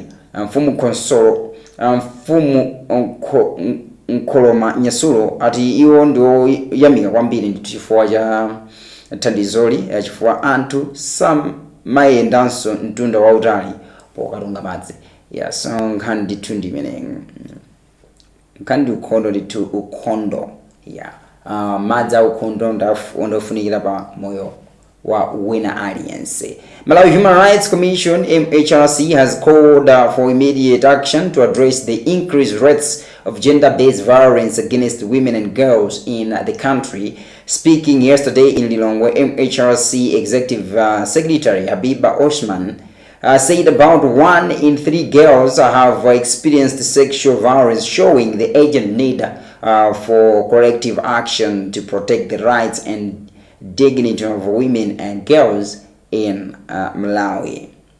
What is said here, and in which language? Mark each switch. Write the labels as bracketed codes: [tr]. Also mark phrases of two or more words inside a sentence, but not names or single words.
[ny] Mfumu Nkoloma Nyasulu ati iwo ndio yamika kwambiri ndithu chifukwa cha thandizoli chifukwa anthu samayendanso mtunda wautali pokatunga madzi. So nkhani ndithu ndimene nkhani ukhondo ndithu ukhondo madzi a ukhondo ndofunikira pa moyo wa wina aliyense. [en] Malawi Human Rights Commission MHRC has called for immediate action to address the increased rates of gender-based violence against women and girls in the country. Speaking yesterday in Lilongwe, MHRC Executive Secretary Habiba Osman said about 1 in 3 girls have experienced sexual violence, showing the urgent need for corrective action to protect the rights and dignity of women and girls in Malawi.